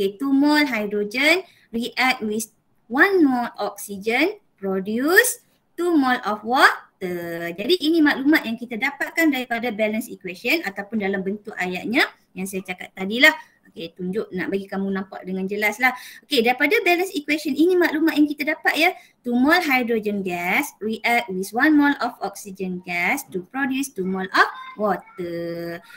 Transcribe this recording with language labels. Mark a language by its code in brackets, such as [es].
[en] Okay, 2 mol hydrogen react with 1 mol oxygen produce 2 mol of water. [ms] Jadi ini maklumat yang kita dapatkan daripada balance equation ataupun dalam bentuk ayatnya yang saya cakap tadi lah. Okay, tunjuk nak bagi kamu nampak dengan jelas lah. Okay, daripada balance equation ini maklumat yang kita dapat ya. [en] 2 mol hydrogen gas react with 1 mol of oxygen gas to produce 2 mol of water.